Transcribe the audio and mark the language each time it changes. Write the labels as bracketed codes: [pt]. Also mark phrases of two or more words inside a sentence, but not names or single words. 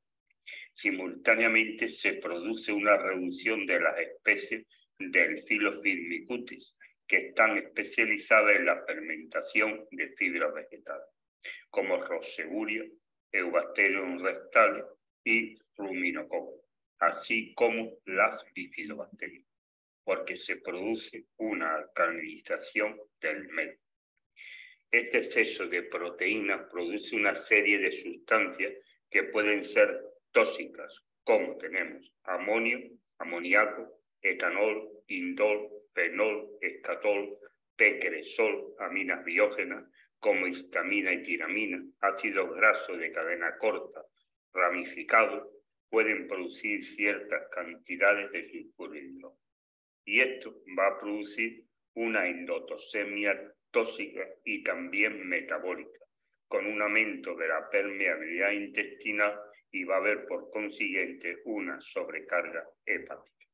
[es] Simultáneamente se produce una reducción de las especies del filo Firmicutes, que están especializadas en la fermentación de fibras vegetales, como Roseburia, Eubacterium rectale y Ruminococcus, así como las bifidobacterias, porque se produce una alcalinización del medio. Este exceso de proteínas produce una serie de sustancias que pueden ser tóxicas, como tenemos amonio, amoníaco, etanol, indol, fenol, escatol, p-cresol, aminas biógenas, como histamina y tiramina, ácidos grasos de cadena corta, ramificados, pueden producir ciertas cantidades de sulfuro hidrógeno. Y esto va a producir una endotoxemia tóxica y también metabólica, con un aumento de la permeabilidad intestinal y va a haber por consiguiente una sobrecarga hepática.